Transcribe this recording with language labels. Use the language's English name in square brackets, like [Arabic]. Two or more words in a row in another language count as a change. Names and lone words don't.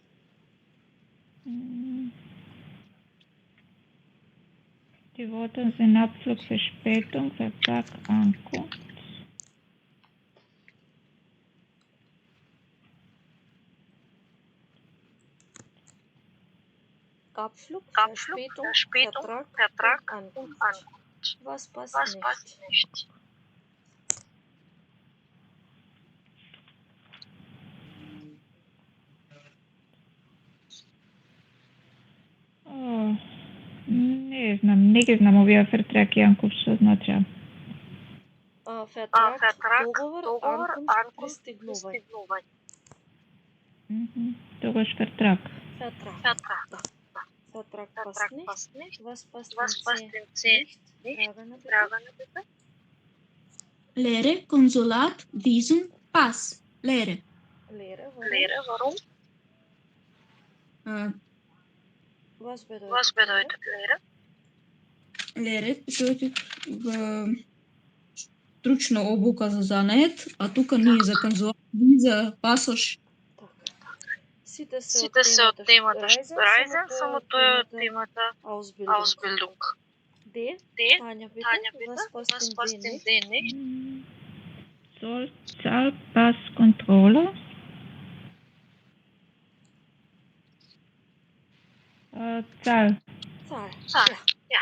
[German] Die Worte sind Abflug, Verspätung, Vertrag, Ankunft. Abflug, Verspätung, Vertrag und Ankunft. Was passt nicht? [Macedonian] Не знам овие Vertrag и Ankunft што означава. Vertrag, договор, Ankunft, пристигнување. Тогаш Vertrag. [German] Vertrag passt nicht. Was passt in C nicht? Frage bitte. Lehre, Konsulat, Visum, Pass. Lehre. Warum? Was bedeutet Lehre? Lehre bedeutet [Macedonian] стручна обука за занет, а тука ние за конзулат, виза, пасош. Сите се од темата Reisen, само тоа е од темата Ausbildung. [German] D, Tanja bitte, was passt in D nicht? Zoll, Zahl, Pass, Kontrolle. Zahl. Ja.